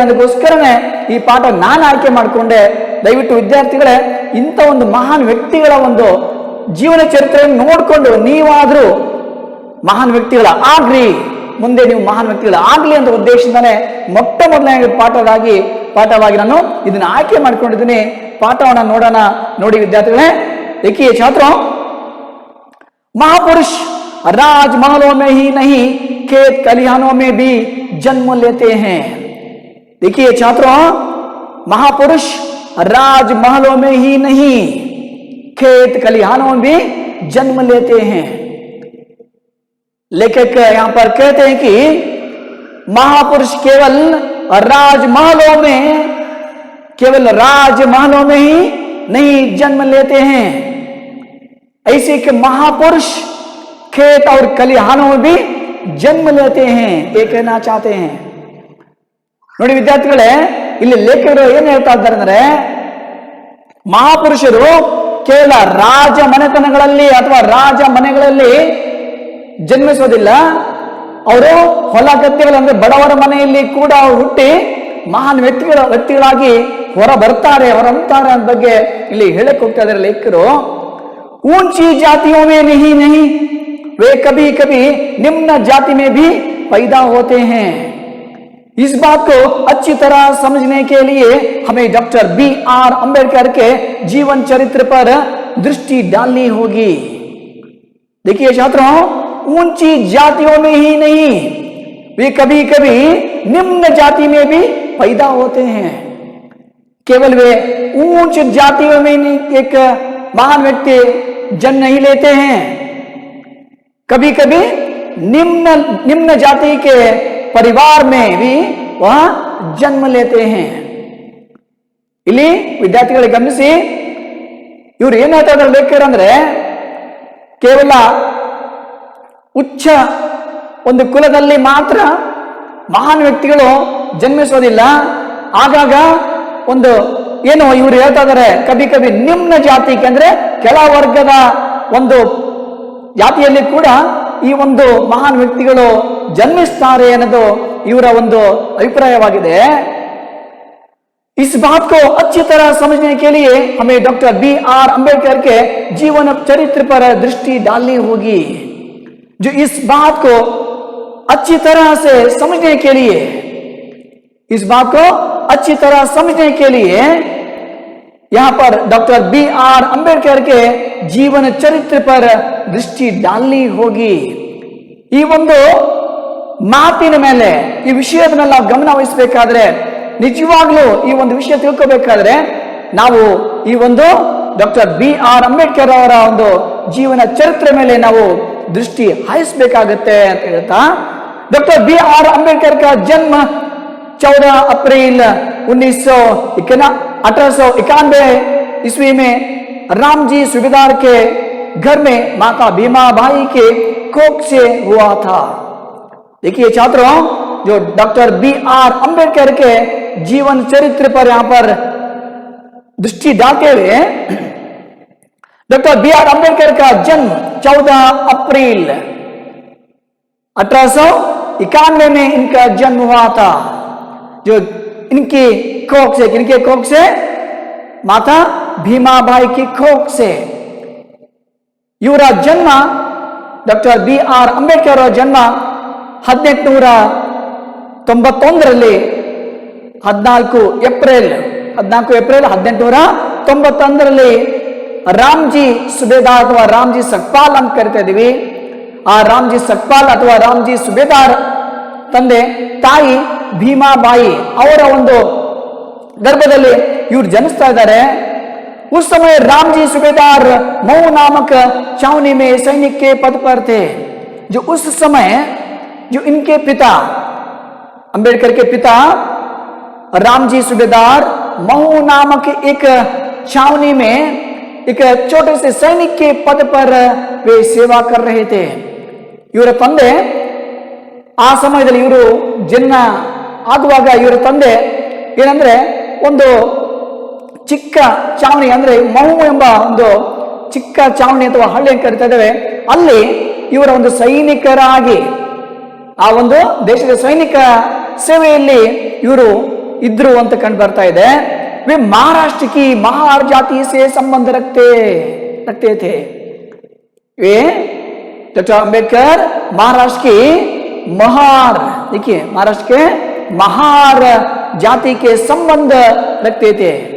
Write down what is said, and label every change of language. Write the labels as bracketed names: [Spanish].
[Kannada] ಅದಕ್ಕೋಸ್ಕರನೇ ಈ ಪಾಠ ನಾನು ಆಯ್ಕೆ ಮಾಡಿಕೊಂಡೆ. ದಯವಿಟ್ಟು ವಿದ್ಯಾರ್ಥಿಗಳೇ, ಇಂಥ ಒಂದು ಮಹಾನ್ ವ್ಯಕ್ತಿಗಳ ಒಂದು ಜೀವನ ಚರಿತ್ರೆಯನ್ನು ನೋಡಿಕೊಂಡು ನೀವಾದ್ರೂ ಮಹಾನ್ ವ್ಯಕ್ತಿಗಳ ಆಗ್ರಿ, ಮುಂದೆ ನೀವು ಮಹಾನ್ ವ್ಯಕ್ತಿಗಳ ಆಗ್ಲಿ ಅಂತ ಉದ್ದೇಶದಿಂದಾನೆ ಮೊಟ್ಟ ಮೊದಲನೇ ಪಾಠವಾಗಿ ನಾನು ಇದನ್ನ ಆಯ್ಕೆ ಮಾಡ್ಕೊಂಡಿದ್ದೀನಿ. ಪಾಠವನ್ನ ನೋಡೋಣ. ನೋಡಿ ವಿದ್ಯಾರ್ಥಿಗಳೇ, [Hindi] देखिए छात्रों, महापुरुष राजमहलों में ही नहीं खेत खलिहानों में भी जन्म लेते हैं. देखिए छात्रों, महापुरुष राजमहलों में ही नहीं खेत खलिहानों में भी जन्म लेते हैं. लेखक यहां पर कहते हैं कि महापुरुष केवल राजमहलों में ही नहीं जन्म लेते हैं, ऐसे कि महापुरुष खेत और खलिहानों में भी जन्म लेते हैं, ये कहना चाहते हैं. [Kannada] ನೋಡಿ ವಿದ್ಯಾರ್ಥಿಗಳೇ, ಇಲ್ಲಿ ಲೇಖಕರು ಏನ್ ಹೇಳ್ತಾ ಇದ್ದಾರೆ ಅಂದ್ರೆ, ಮಹಾಪುರುಷರು ಕೇವಲ ರಾಜ ಮನೆತನಗಳಲ್ಲಿ ಅಥವಾ ರಾಜ ಮನೆಗಳಲ್ಲಿ ಜನ್ಮಿಸೋದಿಲ್ಲ. ಅವರು ಹೊಲ ಗದ್ದೆಗಳು ಅಂದ್ರೆ ಬಡವರ ಮನೆಯಲ್ಲಿ ಕೂಡ ಹುಟ್ಟಿ ಮಹಾನ್ ವ್ಯಕ್ತಿಗಳಾಗಿ ಹೊರಂತಾರೆ ಅಂತ ಬಗ್ಗೆ ಇಲ್ಲಿ ಹೇಳಕ್ ಹೋಗ್ತಾ ಇದ್ದಾರೆ ಲೇಖಕರು. [Hindi] ऊंची जातियों में नहीं वे कभी कभी निम्न जाति में भी पैदा होते हैं. इस बात को अच्छी तरह समझने के लिए हमें डॉक्टर BR अंबेडकर के जीवन चरित्र पर दृष्टि डालनी होगी. देखिए छात्रों, ऊंची जातियों में ही नहीं, वे कभी कभी निम्न जाति में भी पैदा होते हैं. केवल वे ऊंच जातियों में एक महान व्यक्ति जन्म नहीं लेते हैं, कभी कभी निम्न जाति के परिवार में भी वह जन्म लेते हैं. [Kannada] ಇಲ್ಲಿ ವಿದ್ಯಾರ್ಥಿಗಳಿಗೆ ಗಮನಿಸಿ, ಇವರು ಏನ್ ಹೇಳ್ತಾ ಇದ್ದಾರೆ ಲೇಖಕರು ಅಂದ್ರೆ, ಕೇವಲ ಉಚ್ಚ ಒಂದು ಕುಲದಲ್ಲಿ ಮಾತ್ರ ಮಹಾನ್ ವ್ಯಕ್ತಿಗಳು ಜನ್ಮಿಸೋದಿಲ್ಲ. ಆಗಾಗ ಒಂದು ಏನು ಇವರು ಹೇಳ್ತಾ ಇದ್ದಾರೆ, [Hindi] ಕಭಿ ಕಭಿ ನಿಮ್ನ ಜಾತಿ [Kannada] ಅಂದ್ರೆ ಕೆಳ ವರ್ಗದ ಒಂದು ಜಾತಿಯಲ್ಲಿ ಕೂಡ ಈ ಒಂದು ಮಹಾನ್ ವ್ಯಕ್ತಿಗಳು ಜನ್ಮಿಸ್ತಾರೆ ಅನ್ನೋದು ಇವರ ಒಂದು ಅಭಿಪ್ರಾಯವಾಗಿದೆ. [Hindi] इस बात को अच्छी तरह समझने के लिए हमें डॉक्टर B.R. अम्बेडकर के जीवन चरित्र पर दृष्टि डालनी होगी. जो इस बात को अच्छी तरह से समझने के लिए, इस बात को अच्छी तरह समझने के लिए यहां पर डॉक्टर B.R. अम्बेडकर के जीवन चरित्र पर दृष्टि डालनी होगी. [Kannada] ಈ ಒಂದು ಮಾತಿನ ಮೇಲೆ, ಈ ವಿಷಯದ ಮೇಲೆ ನಾವು ಗಮನ ವಹಿಸಬೇಕಾದ್ರೆ, ನಿಜವಾಗ್ಲೂ ಈ ಒಂದು ವಿಷಯ ತಿಳ್ಕೋಬೇಕಾದ್ರೆ ನಾವು ಈ ಒಂದು ಡಾಕ್ಟರ್ B.R. ಅಂಬೇಡ್ಕರ್ ಅವರ ಒಂದು ಜೀವನ ಚರಿತ್ರೆ ಮೇಲೆ ನಾವು ದೃಷ್ಟಿ ಹಾಯಿಸಬೇಕಾಗತ್ತೆ ಅಂತ ಹೇಳ್ತಾ, डॉक्टर B.R. [Hindi] अम्बेडकर का जन्म 14 अप्रैल 1891 ईस्वी में रामजी सूबेदार के घर में माता भीमाबाई के कोख से हुआ था. देखिए छात्रों, जो डॉक्टर B.R. अम्बेडकर के जीवन चरित्र पर यहां पर दृष्टि डालते हुए, डॉक्टर B.R. अम्बेडकर का जन्म 14 अप्रैल 1891 में इनका जन्म हुआ था. जो इनके कोख से माता भीमाबाई की कोख से [Kannada] ಇವರ ಜನ್ಮ, [Hindi] ಡಾಕ್ಟರ್ B.R. [Kannada] ಅಂಬೇಡ್ಕರ್ ಅವರ ಜನ್ಮ 1891ರಲ್ಲಿ 14 ಏಪ್ರಿಲ್ 1891ರಲ್ಲಿ ರಾಮ್ಜಿ ಸುಬೇದಾರ್ ಅಥವಾ ರಾಮ್ಜಿ ಸಕ್ಪಾಲ್ ಅಂತ ಕರಿತಾ ಇದೀವಿ. ಆ ರಾಮ್ಜಿ ಸಕ್ಪಾಲ್ ಅಥವಾ ರಾಮ್ಜಿ ಸುಬೇದಾರ್ ತಂದೆ ತಾಯಿ ಭೀಮಾಬಾಯಿ ಅವರ ಒಂದು ಗರ್ಭದಲ್ಲಿ ಇವರು ಜನಿಸ್ತಾ ಇದ್ದಾರೆ. [Hindi] उस समय रामजी सूबेदार मऊ नामक छावनी में सैनिक के पद पर थे. जो उस समय जो इनके पिता, अंबेडकर के पिता रामजी सूबेदार मऊ नामक एक छावनी में एक छोटे से सैनिक के पद पर वे सेवा कर रहे थे. [Kannada] ಇವರ ತಂದೆ ಆ ಸಮಯದಲ್ಲಿ ಇವರು ಜನ್ಮ ಆಗುವಾಗ ಇವರ ತಂದೆ ಏನಂದ್ರೆ ಒಂದು ಚಿಕ್ಕ ಚಾವಣಿ, ಅಂದ್ರೆ ಮಹು ಎಂಬ ಒಂದು ಚಿಕ್ಕ ಚಾವಣಿ ಅಥವಾ ಹಳ್ಳಿ ಅಂತ ಕರಿತಾ ಇದ್ದೇವೆ, ಅಲ್ಲಿ ಇವರ ಒಂದು ಸೈನಿಕರಾಗಿ ಆ ಒಂದು ದೇಶದ ಸೈನಿಕ ಸೇವೆಯಲ್ಲಿ ಇವರು ಇದ್ರು ಅಂತ ಕಂಡು ಬರ್ತಾ ಇದೆ. [Hindi] वे महाराष्ट्र की महार जाति से संबंध रखते थे. वे डॉक्टर अंबेडकर महाराष्ट्र की महार, देखिए महाराष्ट्र के महार जाति के संबंध रखते थे.